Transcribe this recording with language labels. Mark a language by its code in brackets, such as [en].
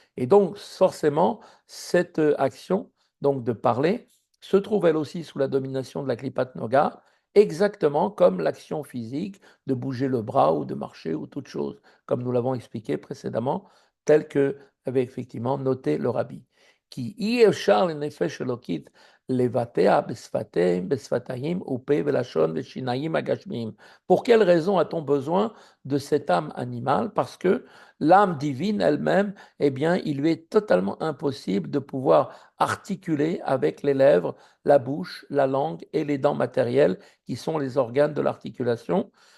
[fr] Et donc, forcément, cette action, donc de parler, se trouve elle aussi sous la domination de la Klipat Noga, exactement comme l'action physique de bouger le bras ou de marcher ou toute chose, comme nous l'avons expliqué précédemment, tel que avait effectivement noté le rabbi. [he] כי אי אפשר לנפש אלוקית לבטא בשפתיים ופה ולשון ושיניים הגשמיים. [fr] Pour quelle raison a-t-on besoin de cette âme animale? Parce que l'âme divine elle-même, eh bien, il lui est totalement impossible de pouvoir articuler avec les lèvres, la bouche, la langue et les dents matérielles qui sont les organes de l'articulation.